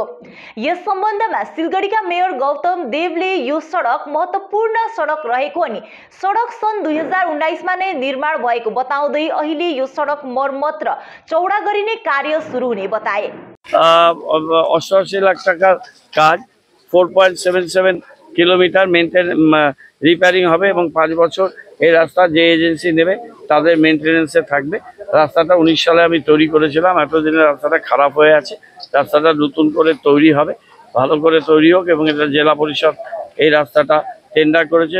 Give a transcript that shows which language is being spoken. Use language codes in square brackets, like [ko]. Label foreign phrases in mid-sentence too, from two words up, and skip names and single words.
[ne] यस सम्बन्धमा सिलगढीका मेयर गौतम देवले यो सडक महत्त्वपूर्ण सडक रहेको अनि सडक सन् 2019 मा नै निर्माण भएको बताउँदै अहिले यो सडक मर्मत र चौडा गरिने कार्य सुरु हुने बताए। [bn] 88 लाख টাকার কাজ 4.77 কিলোমিটার রিপেয়ারিং হবে এবং 5 বছর এই রাস্তা যে এজেন্সি নেবে তাদের মেইনটেনেন্সে থাকবে। রাস্তাটা 19 সালে আমি তৈরি করেছিলাম, এতদিনে রাস্তাটা খারাপ হয়ে আছে। রাস্তাটা নতুন করে তৈরি হবে, ভালো করে তৈরি হোক এবং এটা জেলা পরিষদ এই রাস্তাটা টেন্ডার করেছে।